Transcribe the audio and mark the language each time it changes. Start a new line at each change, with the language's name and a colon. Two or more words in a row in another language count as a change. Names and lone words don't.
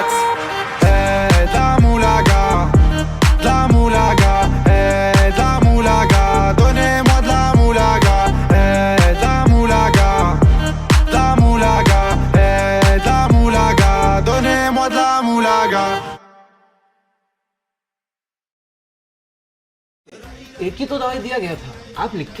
French: La moulaga, la moulaga, la moulaga, donnez-moi de la moulaga, la moulaga, la moulaga, la moulaga, donnez-moi de la moulaga.
Hindi: एक ही तो दवाई दिया गया था, आप लिख के